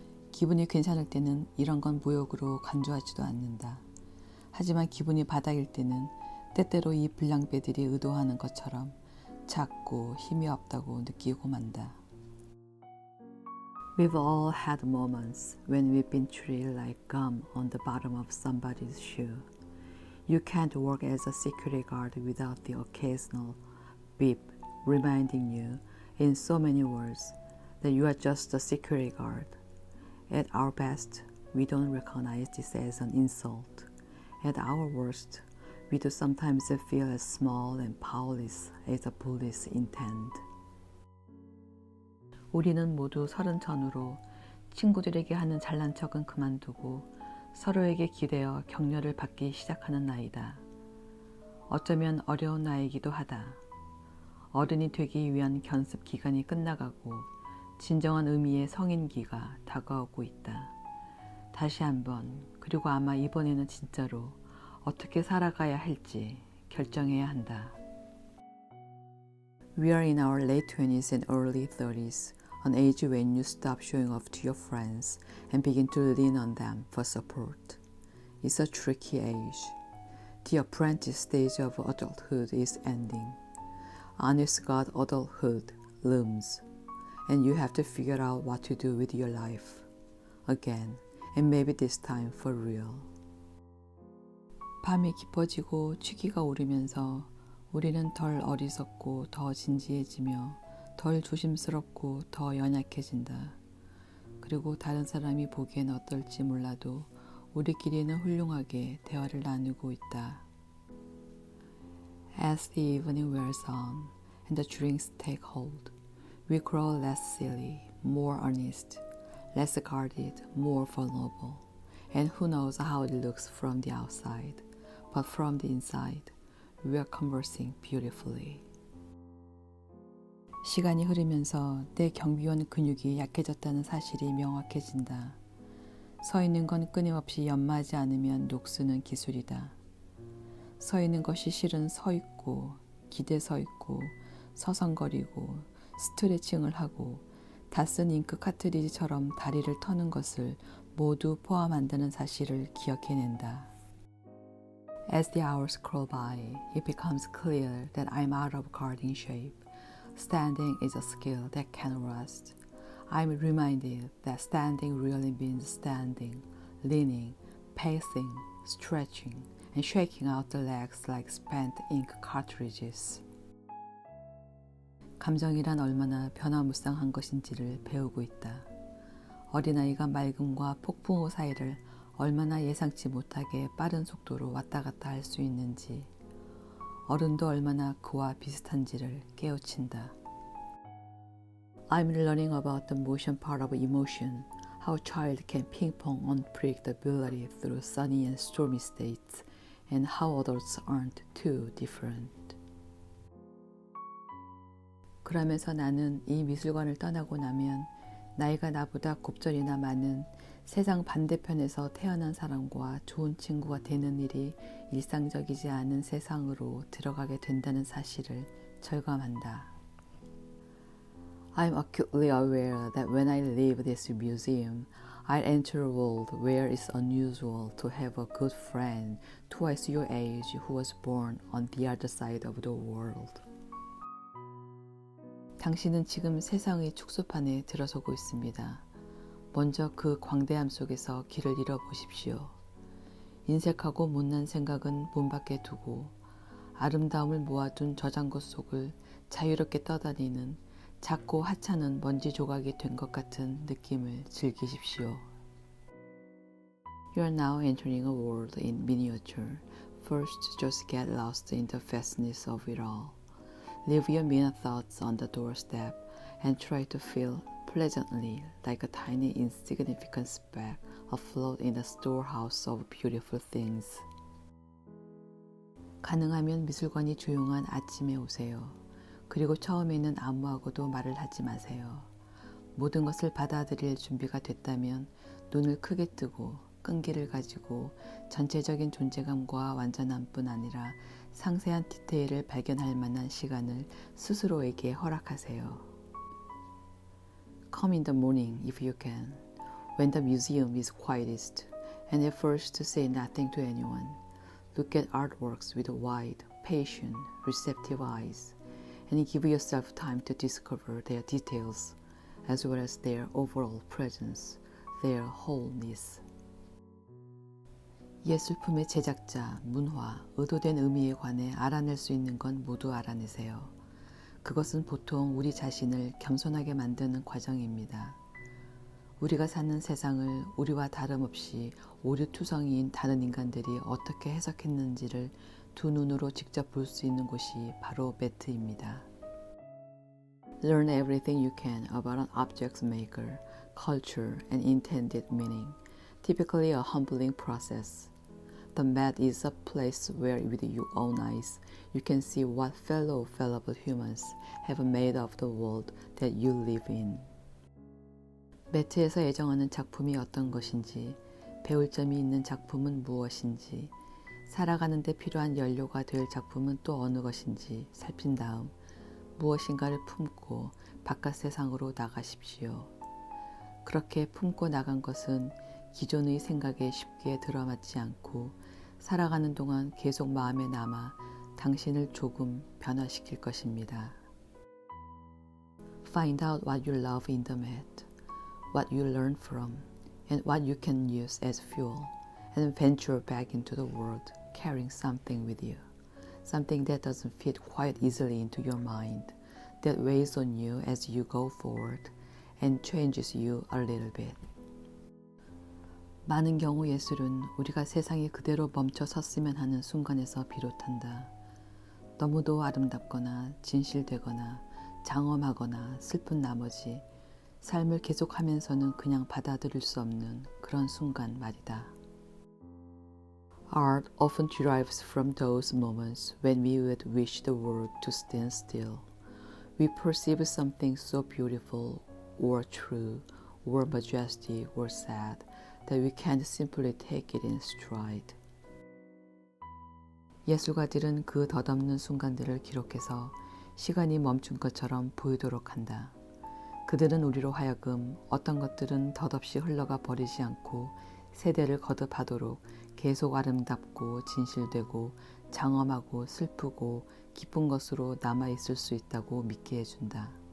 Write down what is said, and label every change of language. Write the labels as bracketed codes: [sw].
[ko] 기분이 괜찮을 때는 이런 건 무역으로 간주하지도 않는다. 하지만 기분이 바닥일 때는 때때로 이 불량배들이 의도하는 것처럼 작고 힘이 없다고 느끼고 만다. [en] We've all had moments when we've been treated like gum on the bottom of somebody's shoe. You can't work as a security guard without the occasional beep reminding you in so many words that you are just a security guard. At our best, we don't recognize this as an insult. At our worst, we do sometimes feel as small and powerless as the bullies intend. [ko] 우리는 모두 30 전후로 친구들에게 하는 잘난 척은 그만두고 서로에게 기대어 격려를 받기 시작하는 나이다. 어쩌면 어려운 나이이기도 하다. 어른이 되기 위한 견습 기간이 끝나가고 진정한 의미의 성인기가 다가오고 있다. 다시 한번, 그리고 아마 이번에는 진짜로 어떻게 살아가야 할지 결정해야 한다. [en] We are in our late 20s and early 30s, an age when you stop showing off to your friends and begin to lean on them for support. It's a tricky age. The apprentice stage of adulthood is ending. Honest God adulthood looms, and you have to figure out what to do with your life. Again, and maybe this time for real. [ko] 밤이 깊어지고 취기가 오르면서 우리는 덜 어리석고 더 진지해지며 덜 조심스럽고 더 연약해진다. 그리고 다른 사람이 보기엔 어떨지 몰라도 우리끼리는 훌륭하게 대화를 나누고 있다. [en] As the evening wears on and the drinks take hold, we grow less silly, more earnest, less guarded, more vulnerable. And who knows how it looks from the outside, but from the inside, we are conversing beautifully. [ko] 시간이 흐르면서 내 경비원 근육이 약해졌다는 사실이 명확해진다. 서 있는 건 끊임없이 연마하지 않으면 녹쓰는 기술이다. 서 있는 것이 실은 서 있고, 기대 서 있고, 서성거리고, 스트레칭을 하고, 다 쓴 잉크 카트리지처럼 다리를 터는 것을 모두 포함한다는 사실을 기억해낸다. [en] As the hours crawl by, it becomes clear that I'm out of guarding shape. Standing is a skill that can rust. I'm reminded that standing really means standing, leaning, pacing, stretching, and shaking out the legs like spent ink cartridges. [ko] 감정이란 얼마나 변화무쌍한 것인지를 배우고 있다. 어린아이가 맑음과 폭풍우 사이를 얼마나 예상치 못하게 빠른 속도로 왔다 갔다 할 수 있는지, 어른도 얼마나 그와 비슷한지를 깨우친다. [en] I'm learning about the motion part of emotion, how a child can ping-pong unpredictability through sunny and stormy states, and how adults aren't too different. [ko] 그러면서 나는 이 미술관을 떠나고 나면 나이가 나보다 곱절이나 많은 세상 반대편에서 태어난 사람과 좋은 친구가 되는 일이 일상적이지 않은 세상으로 들어가게 된다는 사실을 절감한다. [en] I'm acutely aware that when I leave this museum, I'll enter a world where it's unusual to have a good friend twice your age who was born on the other side of the world. [ko] 당신은 지금 세상의 축소판에 들어서고 있습니다. 먼저 그 광대함 속에서 길을 잃어보십시오. 인색하고 못난 생각은 문 밖에 두고 아름다움을 모아둔 저장고 속을 자유롭게 떠다니는 작고 하찮은 먼지 조각이 된 것 같은 느낌을 즐기십시오. [en] You are now entering a world in miniature. First, just get lost in the vastness of it all. Leave your mean thoughts on the doorstep and try to feel pleasantly like a tiny insignificant speck afloat in the storehouse of beautiful things. [ko] 가능하면 미술관이 조용한 아침에 오세요. 그리고 처음에는 아무하고도 말을 하지 마세요. 모든 것을 받아들일 준비가 됐다면 눈을 크게 뜨고 끈기를 가지고 전체적인 존재감과 완전함뿐 아니라 상세한 디테일을 발견할 만한 시간을 스스로에게 허락하세요. [en] Come in the morning if you can, when the museum is quietest, and at first to say nothing to anyone. Look at artworks with wide, patient, receptive eyes, and give yourself time to discover their details, as well as their overall presence, their wholeness. [ko] 예술품의 제작자, 문화, 의도된 의미에 관해 알아낼 수 있는 건 모두 알아내세요. 그것은 보통 우리 자신을 겸손하게 만드는 과정입니다. 우리가 사는 세상을 우리와 다름없이 오류투성이인 다른 인간들이 어떻게 해석했는지를 두 눈으로 직접 볼 수 있는 곳이 바로 매트입니다. [en] Learn everything you can about an object's maker, culture, and intended meaning, typically a humbling process. The mat is a place where with your own eyes you can see what fellow fallible humans have made of the world that you live in. [ko] 매트에서 애정하는 작품이 어떤 것인지, 배울 점이 있는 작품은 무엇인지, 살아가는 데 필요한 연료가 될 작품은 또 어느 것인지 살핀 다음 무엇인가를 품고 바깥 세상으로 나가십시오. 그렇게 품고 나간 것은 기존의 생각에 쉽게 들어맞지 않고 살아가는 동안 계속 마음에 남아 당신을 조금 변화시킬 것입니다. [en] Find out what you love in the mat, what you learn from, and what you can use as fuel, and venture back into the world carrying something with you, something that doesn't fit quite easily into your mind, that weighs on you as you go forward and changes you a little bit. [ko] 많은 경우 예술은 우리가 세상이 그대로 멈춰 섰으면 하는 순간에서 비롯한다. 너무도 아름답거나 진실되거나 장엄하거나 슬픈 나머지 삶을 계속하면서는 그냥 받아들일 수 없는 그런 순간 말이다. [en] Art often derives from those moments when we would wish the world to stand still. We perceive something so beautiful or true or majestic or sad that we can't simply take it in stride. [ko] 예술가들은 그 덧없는 순간들을 기록해서 시간이 멈춘 것처럼 보이도록 한다. 그들은 우리로 하여금 어떤 것들은 덧없이 흘러가 버리지 않고 세대를 거듭하도록 계속 아름답고 진실되고 장엄하고 슬프고 기쁜 것으로 남아있을 수 있다고 믿게 해준다.